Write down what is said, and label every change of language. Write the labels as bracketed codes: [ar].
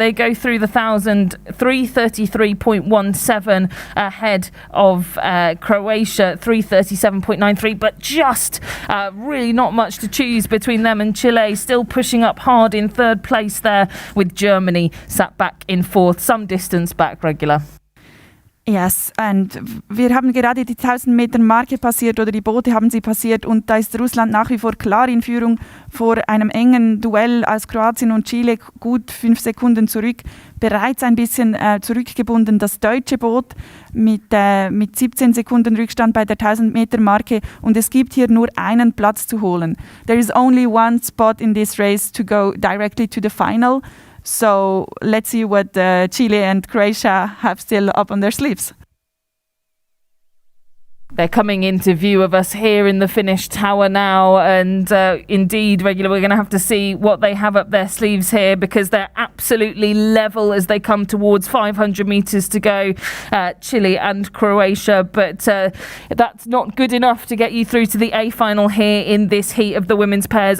[en] They go through the 1,000, 3:33.17 ahead of Croatia, 3:37.93, but just really not much to choose between them and Chile, still pushing up hard in third place there, with Germany sat back in fourth, some distance back, regular. [de] Yes, und wir haben gerade die 1000 Meter Marke passiert, oder die Boote haben sie passiert, und da ist Russland nach wie vor klar in Führung vor einem engen Duell als Kroatien und Chile, gut 5 Sekunden zurück, bereits ein bisschen zurückgebunden das deutsche Boot mit 17 Sekunden Rückstand bei der 1000 Meter Marke, und es gibt hier nur einen Platz zu holen. [en] There is only one spot in this race to go directly to the final. So let's see what Chile and Croatia have still up on their sleeves. They're coming into view of us here in the Finnish tower now, and indeed, regular, we're going to have to see what they have up their sleeves here, because they're absolutely level as they come towards 500 metres to go, Chile and Croatia, but that's not good enough to get you through to the A final here in this heat of the women's pairs.